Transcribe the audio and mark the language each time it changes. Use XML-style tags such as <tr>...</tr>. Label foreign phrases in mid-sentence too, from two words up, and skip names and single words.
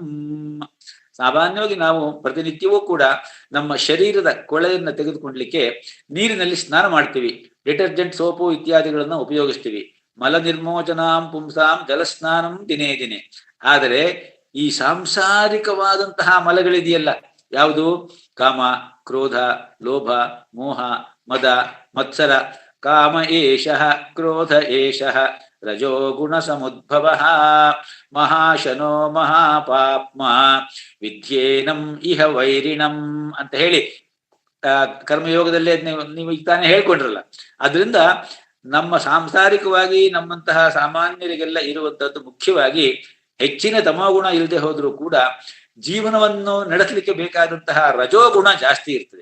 <kn>ಸಾಮಾನ್ಯವಾಗಿ ನಾವು ಪ್ರತಿನಿತ್ಯವೂ ಕೂಡ ನಮ್ಮ ಶರೀರದ ಕೊಳೆಯನ್ನು ತೆಗೆದುಕೊಳ್ಳಲಿಕ್ಕೆ ನೀರಿನಲ್ಲಿ ಸ್ನಾನ ಮಾಡ್ತೀವಿ, ಡಿಟರ್ಜೆಂಟ್ ಸೋಪು ಇತ್ಯಾದಿಗಳನ್ನ ಉಪಯೋಗಿಸ್ತೀವಿ.</kn> <sa>ಮಲ ನಿರ್ಮೋಚನಾಂ ಪುಂಸಾಂ ಜಲಸ್ನಾನಂ ದಿನೇ ದಿನೇ.</sa> <kn>ಆದರೆ ಈ ಸಾಂಸಾರಿಕವಾದಂತಹ ಮಲಗಳಿದೆಯಲ್ಲ, ಯಾವುದು? ಕಾಮ, ಕ್ರೋಧ, ಲೋಭ, ಮೋಹ, ಮದ, ಮತ್ಸರ.</kn> <sa>ಕಾಮ ಏಷಃ ಕ್ರೋಧ ಏಷಃ ರಜೋಗುಣ ಸಮುದ್ಭವ ಮಹಾಶನೋ ಮಹಾಪಾಪ್ಮ ವಿದ್ಯೇನಂ ಇಹ ವೈರಿಣಂ</sa> <kn>ಅಂತ ಹೇಳಿ ಕರ್ಮಯೋಗದಲ್ಲೇ ನೀವು ಈಗ ತಾನೇ ಹೇಳ್ಕೊಂಡ್ರಲ್ಲ. ಅದರಿಂದ ನಮ್ಮ ಸಾಂಸಾರಿಕವಾಗಿ ನಮ್ಮಂತಹ ಸಾಮಾನ್ಯರಿಗೆಲ್ಲ ಇರುವಂತದ್ದು ಮುಖ್ಯವಾಗಿ ಹೆಚ್ಚಿನ ತಮೋಗುಣ ಇಲ್ಲದೆ ಹೋದ್ರೂ ಕೂಡ ಜೀವನವನ್ನು ನಡೆಸಲಿಕ್ಕೆ ಬೇಕಾದಂತಹ ರಜೋಗುಣ ಜಾಸ್ತಿ ಇರ್ತದೆ.</kn>